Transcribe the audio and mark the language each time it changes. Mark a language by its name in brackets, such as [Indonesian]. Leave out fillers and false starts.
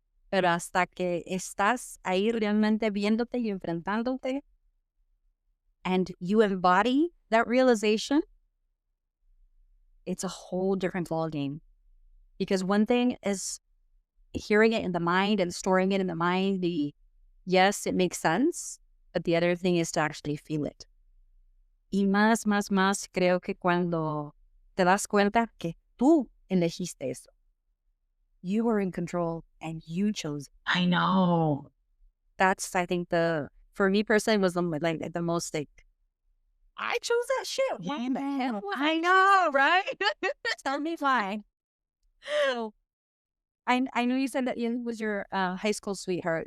[Spanish] Pero hasta que estás ahí realmente viéndote y enfrentándote [English] and you embody that realization, it's a whole different ballgame. Because one thing is hearing it in the mind and storing it in the mind, yes, it makes sense, but the other thing is to actually feel it. [Spanish] Y más, creo que cuando te das cuenta que tú elegiste eso. [English] You were in control and you chose it. I know. That's, I think, for me personally, was the most like, I chose that shit. What the hell? I know, right? Tell me why. So, I know you said that it was your high school sweetheart.